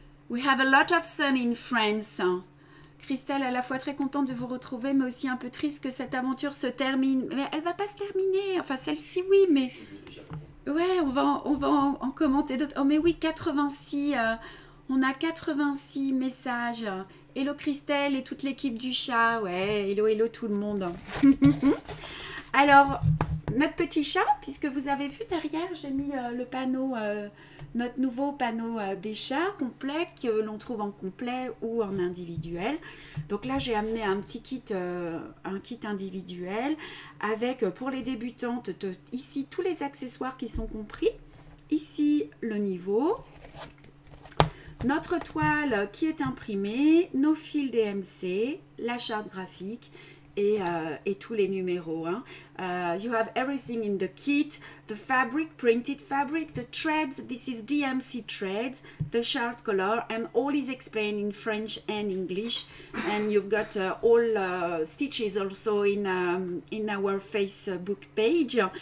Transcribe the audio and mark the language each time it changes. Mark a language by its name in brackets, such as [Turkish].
[English] We have a lot of sun in France. [French] Christelle, à la fois très contente de vous retrouver, mais aussi un peu triste que cette aventure se termine. Mais elle va pas se terminer, enfin celle-ci oui, mais... Ouais, on va en commenter d'autres. Oh mais oui, 86, on a 86 messages Hello Christelle et toute l'équipe du chat. Ouais, hello, hello tout le monde. Alors, notre petit chat, puisque vous avez vu derrière, j'ai mis le panneau, notre nouveau panneau des chats complet, que l'on trouve en complet ou en individuel. Donc là, j'ai amené un petit kit, un kit individuel, avec, pour les débutantes, ici, tous les accessoires qui sont compris. Ici, le niveau. Notre toile qui est imprimée, nos fils DMC, la charte graphique et tous les numéros. Hein. [English] You have everything in the kit, the fabric, printed fabric, the threads, this is DMC threads, the chart color, and all is explained in French and English. And you've got all stitches also in our Facebook page.